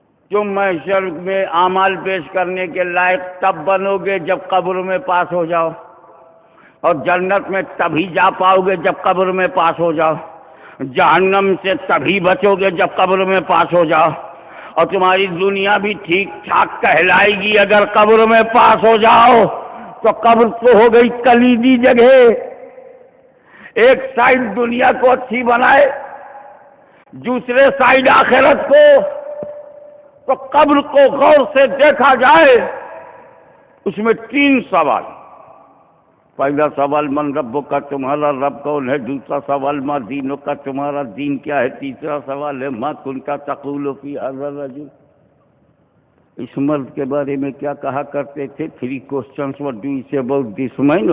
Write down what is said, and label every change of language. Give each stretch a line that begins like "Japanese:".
Urdu: تم محشر میں اعمال پیش کرنے کے لائق تب بنو گے جب قبر میں پاس ہو جاؤ، اور جنت میں تبھی جا پاؤ گے جب قبر میں پاس ہو جاؤ. جہنم سے تبھی بچو گے جب قبر میں پاس ہو جاؤ. اور تمہاری دنیا بھی ٹھیک ٹھاک کہلائے گی اگر قبر میں پاس ہو جاؤ. تو قبر تو ہو گئی کلیدی جگہ. ایک سائڈ دنیا کو اچھی بنائے، دوسرے سائڈ آخرت کو. تو قبر کو غور سے دیکھا جائے اس میں 3 سوال. پہلا سوال
Arabic: من ربک
Urdu: کا، تمہارا رب کون ہے؟ دوسرا سوال
Arabic: ما دینک
Urdu: کا، تمہارا دین کیا ہے؟ تیسرا سوال ہے
Arabic: ما کنت تقول فی ھذا الرجل،
Urdu: اس مرد کے بارے میں کیا کہا کرتے تھے؟
English: 3 questions what do you say about this man.